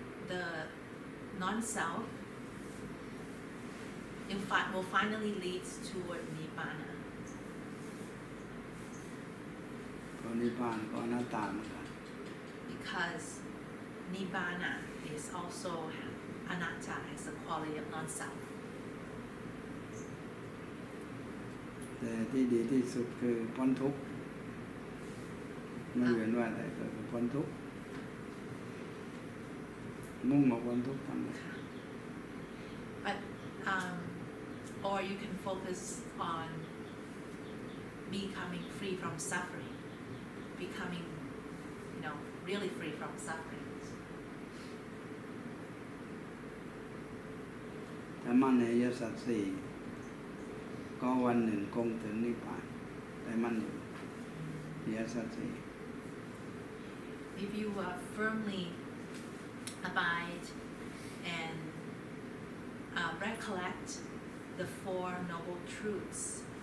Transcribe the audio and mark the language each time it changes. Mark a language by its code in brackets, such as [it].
[en] The non-self will finally lead toward nibbana. [th] เพราะนิพพานก็อนัตตาเหมือนกัน [en] Because nibbana is also anatta, has the quality of non-self. [th] แต่ที่ดีที่สุดคือพ้นทุกข์ ไม่เวียนว่ายตายเกิดคือพ้นทุกข์มุ่งมาพ้นทุกข์ทั้งหมด [en] But or you can focus on becoming free from suffering, becoming, really free from suffering. [th] ถ้ามั่นในอริยสัจสี่ก็วันหนึ่งคงถึงนิพพานแต่มั่นอยู่อริยสัจสี่ [en] If you firmly abide and recollect the Four Noble Truths,